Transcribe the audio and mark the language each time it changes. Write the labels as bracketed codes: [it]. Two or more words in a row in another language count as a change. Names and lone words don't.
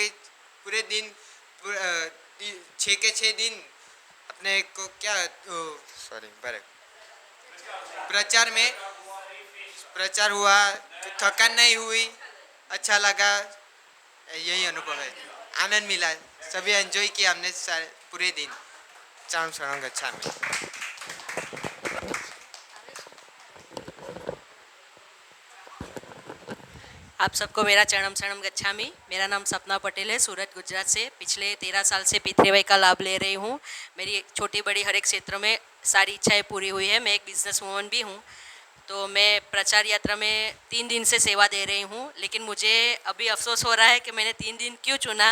[hi] पूरे दिन 6 के 6 दिन अपने को क्या प्रचार हुआ, थकान नहीं हुई, अच्छा लगा, यही अनुभव है, आनंद मिला, सभी एंजॉय किया हमने पूरे दिन। [sa] चरण शरणम गच्छामि। [hi] आप सबको मेरा [sa] चरणम शरणम गच्छामि। [hi] मेरा नाम सपना पटेल है, सूरत गुजरात से। पिछले 13 साल से पी3 वाई का लाभ ले रही हूँ। मेरी छोटी बड़ी हर एक क्षेत्र में सारी इच्छाएं पूरी हुई है। मैं एक [en] business woman [hi] भी हूँ। तो मैं प्रचार यात्रा में 3 दिन से सेवा दे रही हूँ, लेकिन मुझे अभी अफसोस हो रहा है कि मैंने 3 दिन क्यों चुना।